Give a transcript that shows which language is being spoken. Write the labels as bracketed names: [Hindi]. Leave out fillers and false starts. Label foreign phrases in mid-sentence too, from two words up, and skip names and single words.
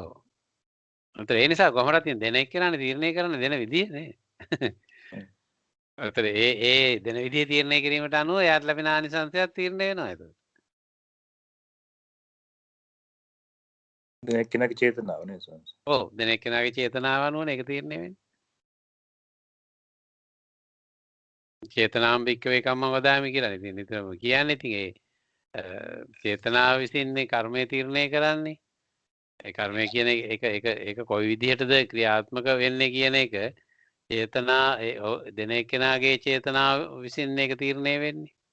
[Sinhala] ඒ නිසා කොහොමද දෙන එක්කෙනානේ තීරණය කරන්න දෙන විදිය නේ. අතර ඒ දෙන විදිය තීරණය කිරීමට අනුව එයාට ලැබෙන ආනිසංසයක් තීරණය වෙනවා ඒක. දැන් එක්කෙනාගේ චේතනාව නේ සෝන්ස්. ඔව් දැන් එක්කෙනාගේ චේතනාව අනුවනේ ඒක තීරණය වෙන්නේ. [Pali] චේතනාම් භික්කවේ කම්මං වදාමි [Sinhala] කියලා ඉතින් නිතරම කියන්නේ. ඉතින් ඒ චේතනාව විසින්නේ කර්මය තීරණය කරන්නේ. ඒ කර්මය කියන ඒක කොයි විදිහටද ක්‍රියාත්මක වෙන්නේ කියන එක චේතනා දෙන එක්කෙනාගේ චේතනාව විසින් ඒක තීරණය වෙන්නේ.